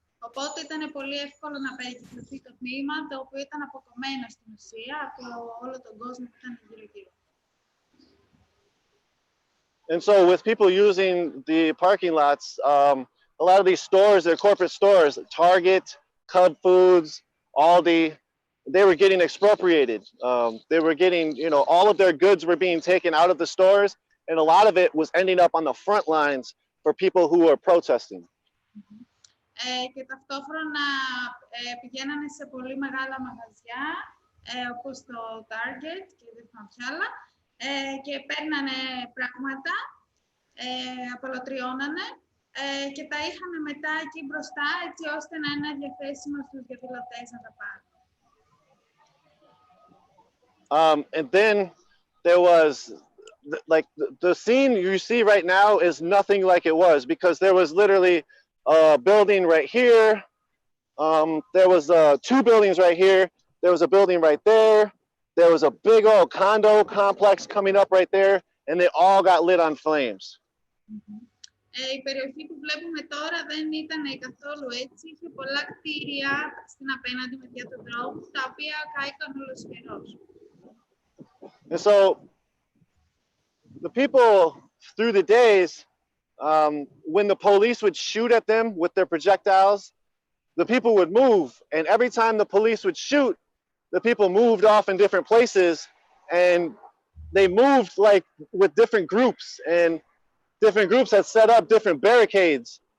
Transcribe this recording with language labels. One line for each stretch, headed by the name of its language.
Greek: Οπότε ήταν πολύ εύκολο να περικυκλωθεί το τμήμα, το οποίο ήταν αποκομμένο στην ουσία από όλο τον κόσμο που ήταν γύρω-γύρω.
English: And so with people using the parking lots, a lot of these stores, they're corporate stores, Target, Cub Foods, Aldi, they were getting expropriated. They were getting, you know, all of their goods were being taken out of the stores, and a lot of it was ending up on the front lines for people who were protesting.
Greek: Και ταυτόχρονα πηγαίνανε σε πολύ μεγάλα μαγαζιά, όπως το Target και δεν θυμάμαι ποια άλλα, και παίρνανε πράγματα, απολωτριώνανε και τα είχαν μετά εκεί μπροστά, έτσι ώστε να είναι διαθέσιμα στους διαδηλωτές να τα πάρουν.
English: And then there was, like, the scene you see right now is nothing like it was, because there was literally a building right here. There was 2 buildings right here. There was a building right there. There was a big old condo complex coming up right there, and they all got lit on flames.
Greek: Η περιοχή που βλέπουμε τώρα δεν ήταν καθόλου έτσι. Είχε πολλά κτίρια στην απέναντι μεριά του δρόμου, τα οποία κάηκαν ολοσχερώς.
English: And so the people through the days, when the police would shoot at them with their projectiles, the people would move. And every time the police would shoot, the people moved off in different places, and they moved like with different groups, and different groups had set up different barricades.